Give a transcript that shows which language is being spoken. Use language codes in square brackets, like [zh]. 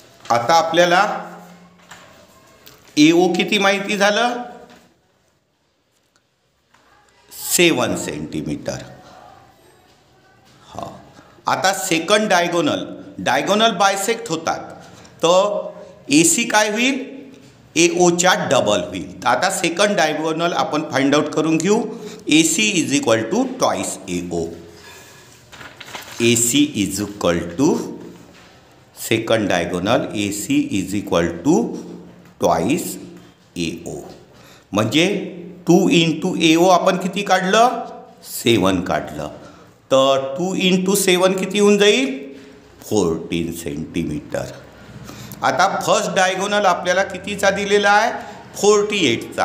[mr] आता आपल्याला ए ओ किती माहिती झालं, 7 सेंटीमीटर. हा, आता सेकंड डायगोनल बायसेक्ट होतात. तर ए सी काय होईल, ए ओच्या डबल होईल. आता सेकंड डायगोनल आपण फाइंड आउट करून घेऊ. [en] A C is equal to twice A O. A C is equal to second diagonal A C is equal to twice A O. [mr] म्हणजे 2 इंटू ए ओ आपण किती काढलं, 7 काढलं. तर 2 इंटू 7 किती होऊन जाईल, 14 सेंटीमीटर. आता फर्स्ट डायगोनल आपल्याला कितीचा दिलेला आहे, 48चा.